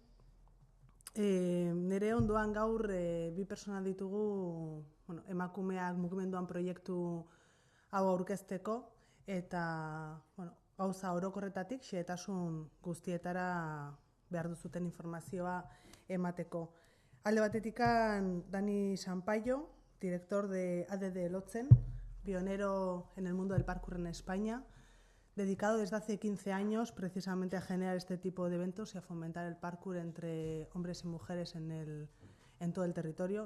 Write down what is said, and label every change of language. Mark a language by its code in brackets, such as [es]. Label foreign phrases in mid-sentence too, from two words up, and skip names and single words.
[eu] Nire ondoan gaur bi pertsona ditugu emakumeak mugimenduan proiektu hau aurkezteko eta gauza orokorretatik xehetasun guztietara behar duzuten informazioa emateko. Alde batetikan [es] Dani Sampaio, director de ADD Lotzen, pionero en el mundo del parkour en España, dedicado desde hace 15 años precisamente a generar este tipo de eventos y a fomentar el parkour entre hombres y mujeres en todo el territorio.